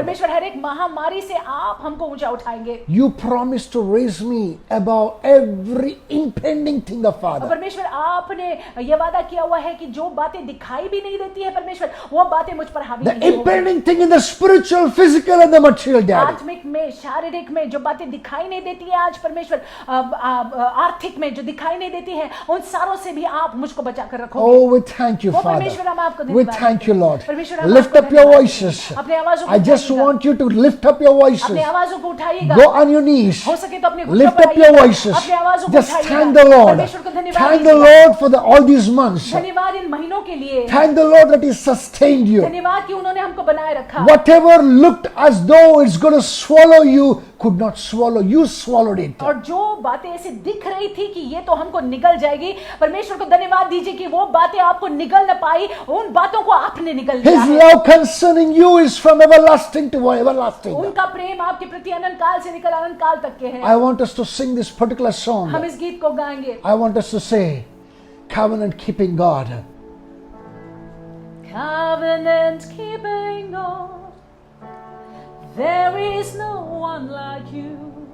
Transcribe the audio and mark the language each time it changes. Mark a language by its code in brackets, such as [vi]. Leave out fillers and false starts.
[hi] परमेश्वर हर एक महामारी से आप हमको ऊंचा उठाएंगे। [en] You promised to raise me above every impending thing, [hi] और [en] Father. [hi] परमेश्वर आपने ये वादा किया हुआ है कि जो बातें दिखाई भी नहीं देती है परमेश्वर, वो बातें मुझ पर हावी [en] The [hi] नहीं होंगी। [en] impending thing in the spiritual, physical, and the material, Daddy. [hi] आत्मिक में, शारीरिक में जो बातें दिखाई नहीं देती है आज परमेश्वर, आर्थिक में जो दिखाई नहीं देती है, उन सारों से भी आप मुझको बचा कर रखोगे। [en] Oh, we thank you, [hi] वो परमेश्वर हम [en] Father. [hi] आपको [en] We [hi] धन्यवाद [en] thank [hi] देते [en] you, [hi] हैं। [en] Lord. [hi] परमेश्वर हम [en] Lift [hi] आपको [en] up your [hi] धन्यवाद [en] voices. [hi] देते हैं। अपने आवाजों को [en] I just [hi] उठाइएगा। [en] want you to lift up your voices. [hi] अपने आवाजों को उठाइएगा। [en] Go on your knees. [hi] हो सके तो अपने घुटनों [en] Lift [hi] पर [en] up your [hi] आइएगा। [en] voices. [hi] अपने आवाजों को [en] Just [hi] उठाइएगा। [en] thank the Lord. [hi] परमेश्वर को धन्यवाद [en] Thank the [hi] दीजिएगा। [en] Lord for all these months. [hi] धन्यवाद इन महीनों के लिए। [en] Thank the Lord that He sustained you. [hi] धन्यवाद कि उन्होंने हमको बनाए रखा। [en] Whatever looked as though it's going to swallow you could not swallow. You swallowed it. [hi] और जो बातें ऐसे दिख रही थी कि ये तो हमको निगल जाएगी, परमेश्वर को धन्यवाद दीजिए कि वो बातें आपको निगल न पाई, उन बातों को आपने निगल दिया [en] His [hi] है। [en] love concerning you is from everlasting to everlasting. [hi] उनका प्रेम आपके प्रति अनंत काल से निकल अनंत काल तक के है। [en] I want us to sing this particular [hi] हम [en] song. [hi] इस गीत को गाएंगे। [en] I want us to say, covenant keeping God. Covenant keeping God, there is no one like you.